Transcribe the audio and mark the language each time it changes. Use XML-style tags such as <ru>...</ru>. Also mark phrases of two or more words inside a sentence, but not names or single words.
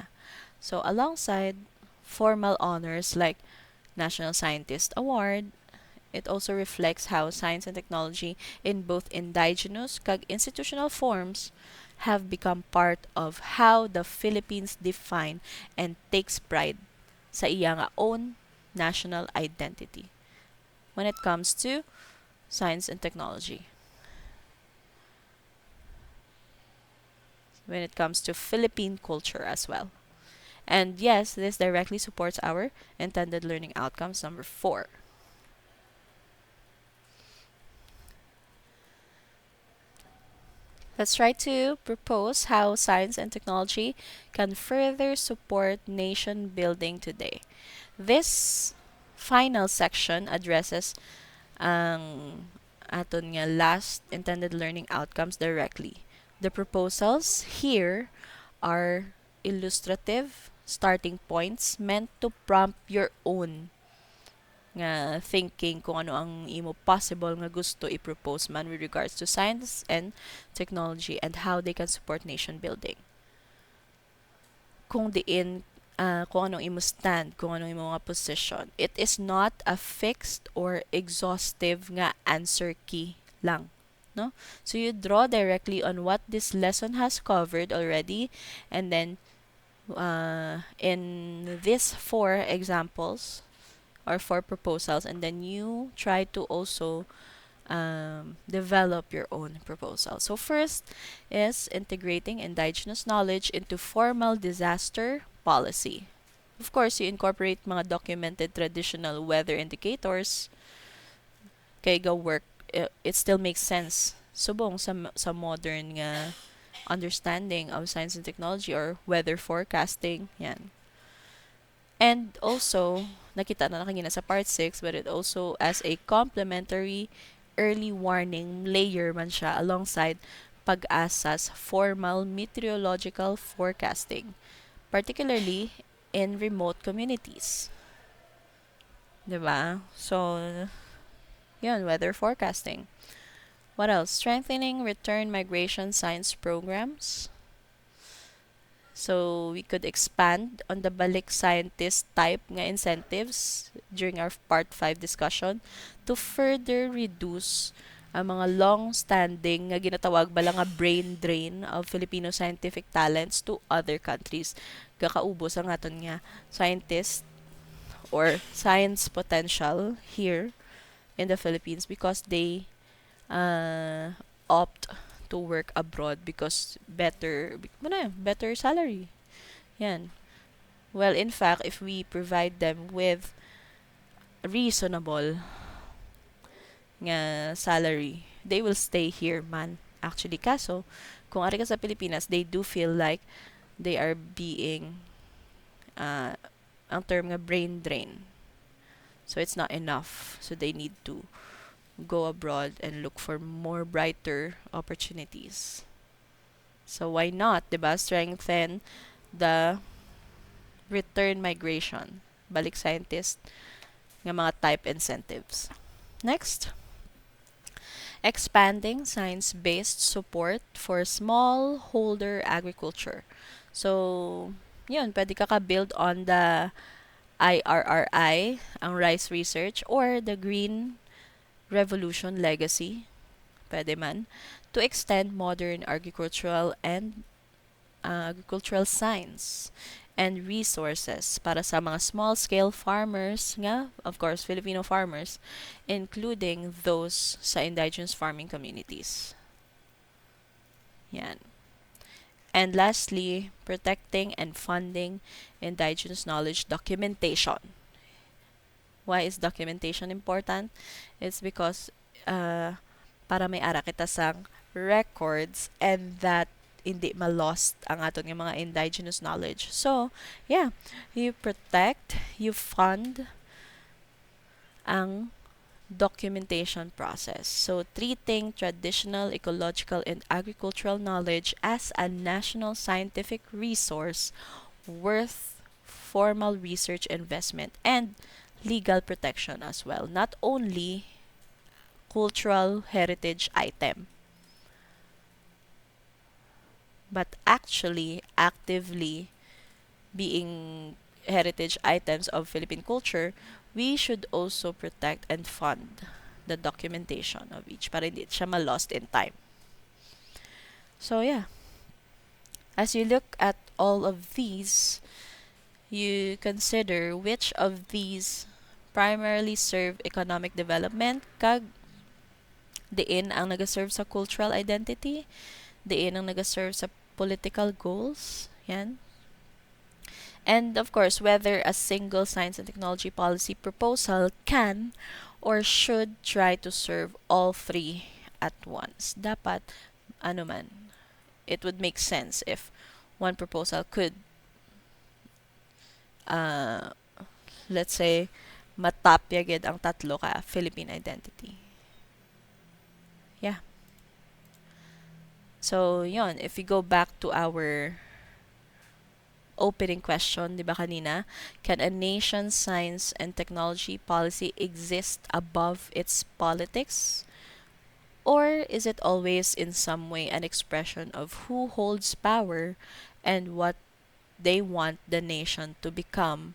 <en>So alongside formal honors like National Scientist Award, it also reflects how science and technology in both indigenous kag institutional forms have become part of how the Philippines define and takes pride</en> <hil>sa iyang</hil> <en>own national identity when it comes to science and technology. When it comes to Philippine culture as well. And yes, this directly supports our intended learning outcomes number 4. Let's try to propose how science and technology can further support nation building today. This final section addresses</en> <hil>ang aton nga</hil> <en>last intended learning outcomes directly. The proposals here are illustrative starting points meant to prompt your own nga thinking</en> <hil>kung ano ang imo possible nga gusto i-propose man</hil> <en>with regards to science and technology and how they can support nation building.</en> <hil>Kung diin kung anong imo stand, kung anong imo nga position.</hil> <en>It is not a fixed or exhaustive nga answer key lang. No? So you draw directly on what this lesson has covered already, and then in these 4 examples or 4 proposals, and then you try to also develop your own proposal. So first is integrating indigenous knowledge into formal disaster policy. Of course, you incorporate mga documented traditional weather indicators kay go work. It still makes sense</en> <hil>subong sa</hil> <en>modern nga understanding of science and technology or weather forecasting. Yan. And also,</en> <tl>nakita na kanina sa</tl> <en>part 6, but it also as a complementary early warning layer</en> <hil>man siya</hil> <en>alongside pag-asa's formal meteorological forecasting, particularly in remote communities.</en> <tl>'Di ba? So, yun,</tl> <en>weather forecasting. What else? Strengthening return migration science programs. So, we could expand on the balik scientist type nga incentives during our part 5 discussion to further reduce</en> <hil>ang mga</hil> <en>long-standing</en> <hil>nga ginatawag bala nga</hil> <en>brain drain of Filipino scientific talents to other countries.</en> <hil>Kakaubos ang aton nga</hil> <en>scientist or science potential here in the Philippines because they opt to work abroad because better salary. Yan. Well, in fact, if we provide them with reasonable nga salary, they will stay here man.</en> <hil>Actually, kaso, kung ari ka sa Pilipinas,</hil> <en>they do feel like they are being</en> <hil>ang term nga</hil> <en>brain drain. So it's not enough. So they need to go abroad and look for more brighter opportunities. So why not, 'di ba? Strengthen the return migration, balik scientist nga mga type incentives. Next, expanding science-based support for smallholder agriculture. So, yun,</en> <tl>pwede ka</tl> <en>build on the IRRI, ang rice research, or the Green Revolution legacy,</en> <tl>pwede man,</tl> <en>to extend modern agricultural science and resources</en> <tl>para sa mga</tl> <en>small-scale farmers nga, of course, Filipino farmers, including those sa indigenous farming communities. Yan. And lastly, protecting and funding indigenous knowledge documentation. Why is documentation important? It's because</en> <hil>para may ara kita sang records</hil> <en>and that</en> <hil>hindi ma-lost ang aton nga mga</hil> <en>indigenous knowledge. So, yeah, you protect, you fund ang documentation process. So, treating traditional, ecological, and agricultural knowledge as a national scientific resource worth formal research investment and legal protection as well. Not only cultural heritage item, but actually actively being heritage items of Philippine culture, we should also protect and fund the documentation of each</en> <tl>para hindi siya ma-lost</tl> <en>in time. So yeah, As you look at all of these, you consider which of these primarily serve economic development,</en> <hil>kag diin ang nagaserve sa cultural identity, diin ang nagaserve sa political goals. Yan.</hil> <en>And of course, whether a single science and technology policy proposal can or should try to serve all three at once.</en> <tl>Dapat, ano man,</tl> <en>it would make sense if one proposal could, uh, let's say,</en> <hil>matapya gid ang tatlo ka Philippine identity.</hil> <en>Yeah. So, yon, if we go back to our opening question,</en> <tl>di ba kanina,</tl> <en>can a nation's science and technology policy exist above its politics? Or is it always in some way an expression of who holds power and what they want the nation to become?</en>